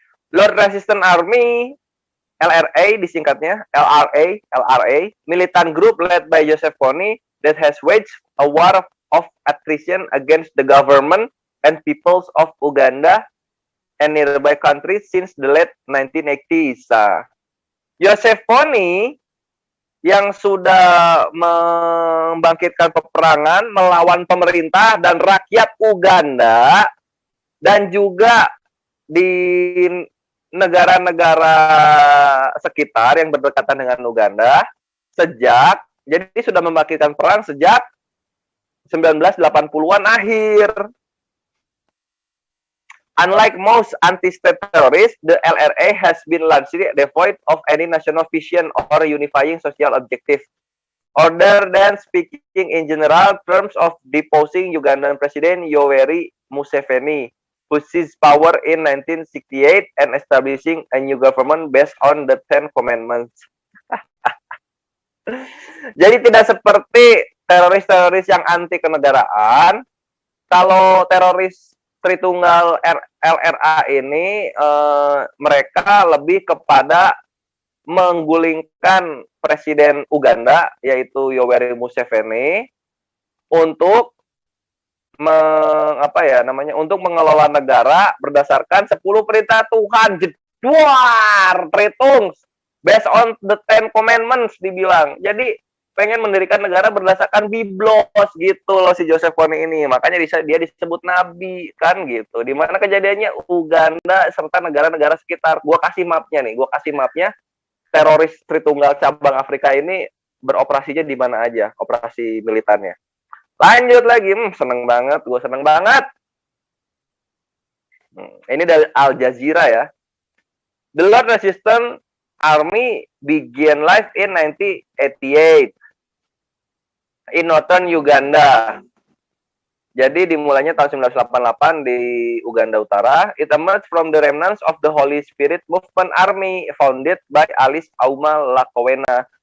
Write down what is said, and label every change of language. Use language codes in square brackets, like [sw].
[en] Lord Resistance Army, LRA [id] disingkatnya, [en] LRA, militant group led by Joseph Kony that has waged a war of attrition against the government and peoples of Uganda and nearby countries since the late 1980s. [id] Joseph Kony yang sudah membangkitkan peperangan melawan pemerintah dan rakyat Uganda, dan juga di negara-negara sekitar yang berdekatan dengan Uganda jadi sudah membangkitkan perang sejak 1980-an akhir. [en] Unlike most anti-state terrorists, the LRA has been largely devoid of any national vision or unifying social objective, other than speaking in general terms of deposing Ugandan President Yoweri Museveni, who seized power in 1968 and establishing a new government based on the Ten Commandments. [id] Jadi tidak seperti teroris-teroris yang anti kenegaraan. Kalau teroris Tritunggal LRA ini mereka lebih kepada menggulingkan Presiden Uganda, yaitu Yoweri Museveni, untuk untuk mengelola negara berdasarkan 10 perintah Tuhan. [en] Jedwar, Tritung, based on the Ten Commandments [id] dibilang. Jadi pengen mendirikan negara berdasarkan Biblos gitu loh si Joseph Kony ini. Makanya dia disebut nabi kan gitu. Di mana kejadiannya Uganda serta negara-negara sekitar. Gua kasih mapnya. Teroris Tritunggal cabang Afrika ini beroperasinya di mana aja, operasi militannya. Lanjut lagi, gue seneng banget. Ini dari Al Jazeera ya. [en] The Lord Resistance Army began life in 1988 in northern Uganda. [id] Jadi dimulainya tahun 1988 di Uganda Utara. [en] It emerged from the remnants of the Holy Spirit Movement Army founded by Alice Auma Lakowena.